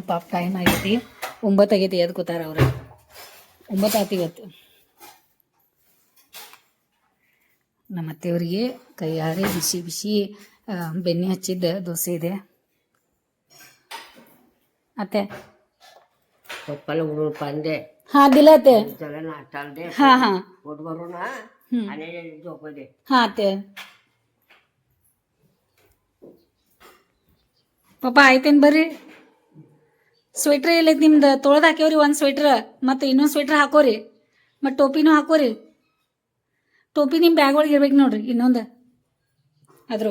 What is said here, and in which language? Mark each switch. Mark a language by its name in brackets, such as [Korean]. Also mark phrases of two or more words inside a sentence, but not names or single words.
[Kannada] ಪಾಪ ಟೈಮ್ ಆಗೈತಿ, 9 ಆಗೈತಿ. ಎದ್ದು ಕೂತಾರ ಅವ್ರು. 9 ಆಯ್ತು ಇವತ್ತು. ನಮ್ಮ ಅತ್ತೆಯವರಿಗೆ ಕೈಯಾರೆ ಬಿಸಿ ಬಿಸಿ ಬೆಣ್ಣೆ ಹಚ್ಚಿದ್ದ ದೋಸೆ ಇದೆ. [Marathi] ಅತ್ತೆ हा दिला ते. हा हा हा ते [Kannada] ಪಪ್ಪ ಆಯ್ತೇನು? ಬರ್ರಿ. ಸ್ವೆಟ್ರ್ ಎಲ್ಲೈತಿ ನಿಮ್ದು? ತೊಳೆದು ಹಾಕ್ಯವ್ರಿ ಒಂದು ಸ್ವೆಟ್ರ್, ಮತ್ತು ಇನ್ನೊಂದು ಸ್ವೆಟ್ರ್ ಹಾಕೋರಿ, ಮತ್ತು ಟೋಪಿನೂ ಹಾಕೋರಿ. ಟೋಪಿ ನಿಮ್ಮ ಬ್ಯಾಗ್ ಒಳಗೆ ಇರ್ಬೇಕು ನೋಡ್ರಿ.